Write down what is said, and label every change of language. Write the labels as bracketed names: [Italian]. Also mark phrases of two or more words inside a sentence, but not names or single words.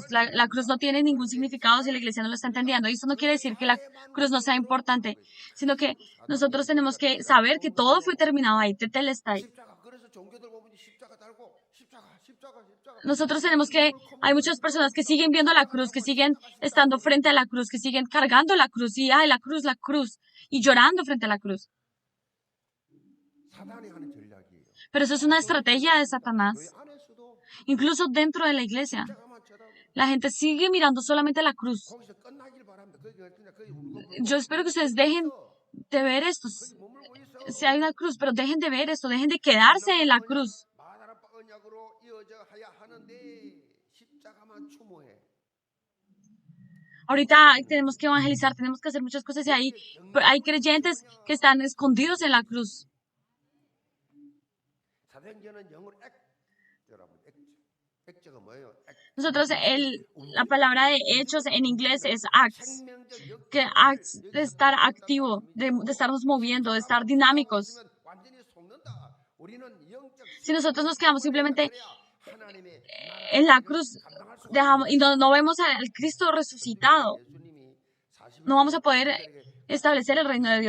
[Spanish] La cruz no tiene ningún significado si la iglesia no lo está entendiendo. Y eso no quiere decir que la cruz no sea importante, sino que nosotros tenemos que saber que todo fue terminado ahí, tetelestai. [Korean] 십자가 그래서 종교들 보면 십자가 달고 십자가 십자가 십자가 [Spanish] Nosotros [Korean] 그래서 [Spanish] tenemos que, hay muchas personas que siguen viendo la cruz, que siguen [Korean] 십자가 [Spanish] estando [Korean] 십자가 [Spanish] frente a la cruz, que siguen cargando la cruz y, ay, la cruz, y llorando frente a la cruz. [Korean] 사단이 하는 전략이에요. [Spanish] Pero eso es una [Korean] 교회 [Spanish] estrategia de [Korean] 교회 [Spanish] Satanás. [Korean] 안에서도 [Spanish] Incluso dentro de la iglesia, [Korean] 십자가만 쳐다보고 [Spanish] la gente sigue mirando solamente la cruz. [Korean] 거기서 끝나길 바랍니다. 그냥 거기 [Spanish] Yo [Korean] 울고불고 [Spanish] espero que ustedes [Korean] 머물고 [Spanish] dejen [Korean] 있어. [Spanish] de ver esto. [Korean] 거기 머물고 있어. [Spanish] Si hay una cruz, pero dejen de ver esto, dejen de quedarse en la cruz. [Korean] 마다라 언약으로 이어져 하야 하는데 십자가만 추모해. [Spanish] Ahorita tenemos que evangelizar, tenemos que hacer muchas cosas y ahí hay creyentes que están escondidos en la cruz. [Korean] 사도행전은 영어로 액자라고 액자가 뭐예요? [Spanish] Nosotros, la palabra de hechos en inglés es acts, que acts de estar activo, de estarnos moviendo, de estar dinámicos. Si nosotros nos quedamos simplemente en la cruz y no vemos al Cristo resucitado, no vamos a poder establecer el reino de Dios.